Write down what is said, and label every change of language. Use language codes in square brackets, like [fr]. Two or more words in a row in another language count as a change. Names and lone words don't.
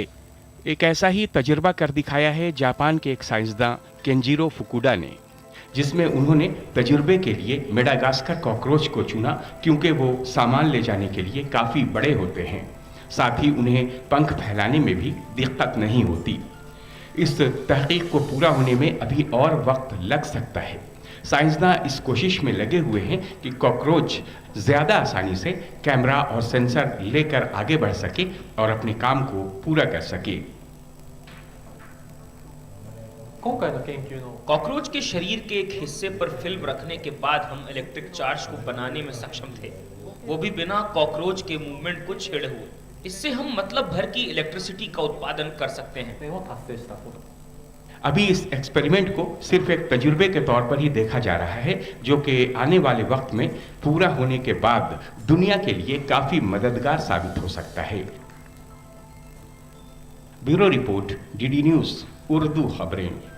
[hi] एक ऐसा ही तजुर्बा कर दिखाया है जापान के एक साइंसदान केंजिरो फुकुडा ने, जिसमें उन्होंने तजुर्बे के लिए मेडागास्कर कॉकरोच को चुना क्योंकि वो सामान ले जाने के लिए काफ़ी बड़े होते हैं, साथ ही उन्हें पंख फैलाने में भी दिक्कत नहीं होती। इस तहकीक को पूरा होने में अभी और वक्त लग सकता है। साइंसदान इस कोशिश में लगे हुए हैं कि कॉकरोच ज़्यादा आसानी से कैमरा और सेंसर लेकर आगे बढ़ सके और अपने काम को पूरा कर सके। [ja] 今回の研究の [hi] कॉकरोच के शरीर के एक हिस्से पर फिल्म रखने के बाद हम इलेक्ट्रिक चार्ज को बनाने में सक्षम थे, वो भी बिना कॉकरोच के मूवमेंट को छेड़े हुए। इससे हम मतलब भर की इलेक्ट्रिसिटी का उत्पादन कर सकते हैं। [ja] を達成したこと。 [hi] अभी इस एक्सपेरिमेंट को सिर्फ एक तजुर्बे के तौर पर ही देखा जा रहा है, जो कि आने वाले वक्त में पूरा होने के बाद दुनिया के लिए काफ़ी मददगार साबित हो सकता है। ब्यूरो रिपोर्ट, DD न्यूज़ उर्दू खबरें।